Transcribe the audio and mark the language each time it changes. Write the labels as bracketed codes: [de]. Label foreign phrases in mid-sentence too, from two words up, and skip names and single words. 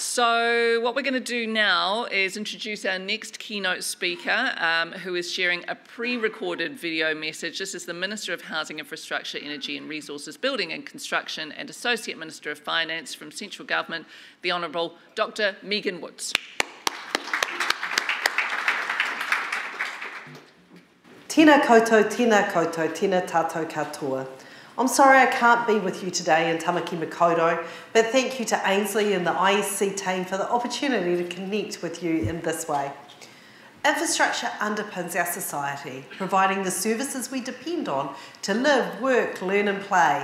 [en] So what we're going to do now is introduce our next keynote speaker, who is sharing a pre-recorded video message. This is the Minister of Housing, Infrastructure, Energy and Resources, Building and Construction and Associate Minister of Finance from Central Government, the Honourable Dr. Megan Woods. [mi] Tēnā koutou, tēnā tātou katoa. [en] I'm sorry I can't be with you today in Tamaki Makaurau, but thank you to Ainsley and the ISC team for the opportunity to connect with you in this way. Infrastructure underpins our society, providing the services we depend on to live, work, learn and play.